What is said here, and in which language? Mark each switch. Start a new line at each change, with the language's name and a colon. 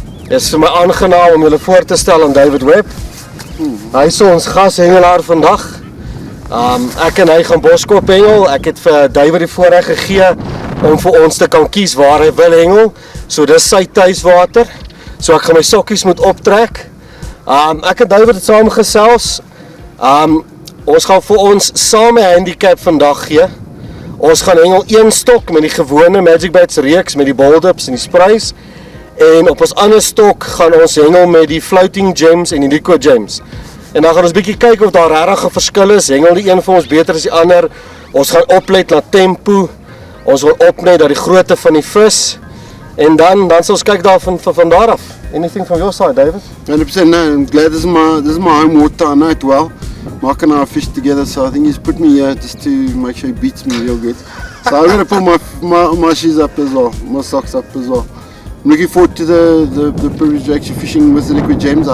Afrikaans: Is vir my aangenaam om julle voor te stel aan David Webb. Hy is ons gashengelaar vandag. Ek en hy gaan Boskop hengel. Ek het vir David die voorreg gegee om vir ons te kan kies waar hy wil hengel. So dis sy tuiswater. So ek gaan my sokkies moet optrek. Ek en David het saam gesels. Ons gaan vir ons saam 'n handicap vandag gee. Ons gaan hengel een stok met die gewone Magic Bites reeks met die boldips en die sprays. En op ons ander stok gaan ons hengel met die floating gems en die liquid gems. En dan gaan ons bietjie kyk of daar regtig 'n verskil is. Hengel die een vir ons beter as die ander. Ons gaan oplet na tempo. Ons wil opnet dat die grootte van die vis. En dan sal ons kyk daarvan van daar af.
English: Anything from your side, David? 100%. No, I'm glad this is my home water. I know it well. Mark and I fish together, so I think he's put me here just to make sure he beats me real good. So I'm going to put my shoes up as well, my socks up as well. I'm looking forward to the privilege of actually fishing with the liquid gems.